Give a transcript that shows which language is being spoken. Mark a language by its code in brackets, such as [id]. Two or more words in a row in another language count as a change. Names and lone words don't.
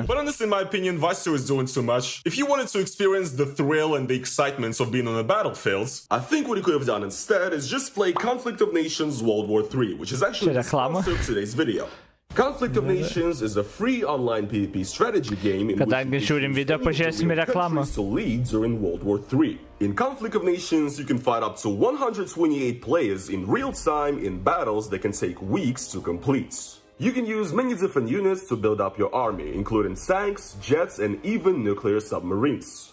[en] But honestly, in my opinion, Vasio is doing too much. If you wanted to experience the thrill and the excitement of being on the battlefield, I think what he could have done instead is just play Conflict of Nations World War III, which is actually the sponsor of today's video. Conflict of Nations is a free online PvP strategy game in [lt] Kadangi [en] which [lt] žiūrim video, pažiūrėsime reklamą. [en] countries to lead during World War III. In Conflict of Nations, you can fight up to 128 players in real time in battles that can take weeks to complete. You can use many different units to build up your army, including tanks, jets, and even nuclear submarines.